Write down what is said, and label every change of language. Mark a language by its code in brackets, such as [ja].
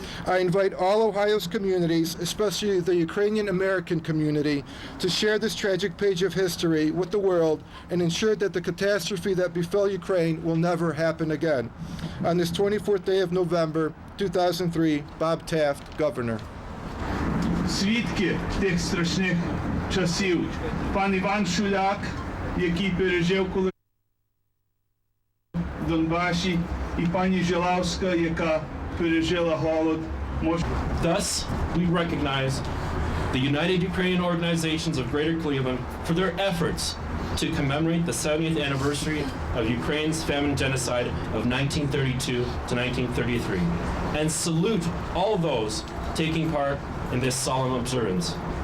[en] I invite all Ohio's communities, especially the Ukrainian American community, to share this tragic page of history with the world and ensure that the catastrophe that befell Ukraine will never happen again. On this 24th day of November, 2003, Bob Taft, Governor. [uk] Свідки тих страшних часів. Пан Іван Шуляк, який пережив коли в Донбасі, і пані Жилавська, яка пережила голод. [en] Thus, we recognize the United Ukrainian Organizations of Greater Cleveland for their efforts to commemorate the 70th anniversary of Ukraine's famine genocide of 1932 to 1933, and salute all those taking part in this solemn observance.